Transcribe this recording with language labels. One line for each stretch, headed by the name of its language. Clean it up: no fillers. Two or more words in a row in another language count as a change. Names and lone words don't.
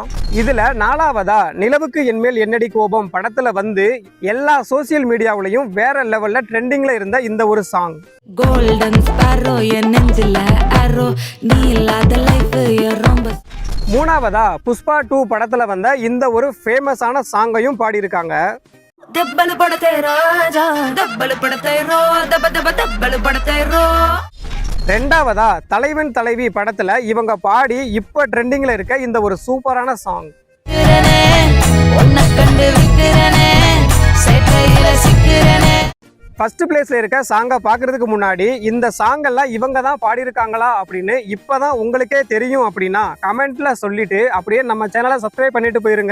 Tamil: இதில் 4வதா நிலவுக்கு என்மேல் என்னடி கோபம் படத்தில் வந்து எல்லா
English: social media
Tamil: வேற லெவலில் ட்ரெண்டிங்கில் இருந்த இந்த ஒரு சாங்.
English: golden sparrow
Tamil: என் நெஞ்சில ஆரோ நீ இல்லாத லைஃப் ரொம்ப. 3வதா புஷ்பா 2 படத்தில் வந்த இந்த ஒரு
English: famous song
Tamil: பாடியிருக்காங்க.
Telugu: దెబ్బలు పడతాయి రాజా దెబ్బలు పడతాయి రో దెబ్బ దెబ్బ దెబ్బలు పడతాయి రో.
Tamil: 2வதா தலைவன் தலைவி படத்துல இவங்க பாடி இப்ப ட்ரெண்டிங்ல இருக்க இந்த ஒரு
English: super song. first place
Tamil: இருக்க சாங்கை பாக்குறதுக்கு முன்னாடி இந்த சாங் எல்லாம் இவங்க தான் பாடியிருக்காங்களா அப்படின்னு இப்பதான் உங்களுக்கே தெரியும் அப்படின்னா கமெண்ட்ல சொல்லிட்டு அப்படியே நம்ம சேனலை சப்ஸ்கிரைப் பண்ணிட்டு போயிருங்க.